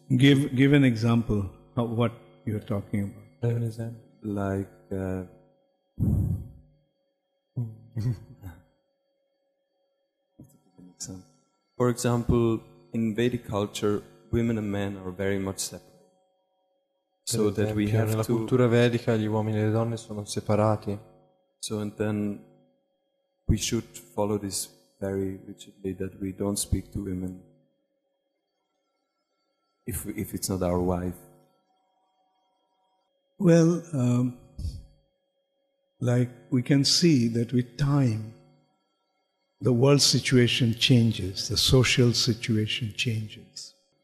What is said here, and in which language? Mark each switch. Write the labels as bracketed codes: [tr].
[en] Give an example of what you're talking about. An example. Like, for example, in Vedic culture, women and men are very much separate. So that we have [it] nella [en] to. [it] cultura vedica gli uomini e le donne sono separati. [en] So and then we should follow this very rigidly, that we don't speak to women if it's not our wife. Well, like we can see that with time, the world situation changes, the social situation changes.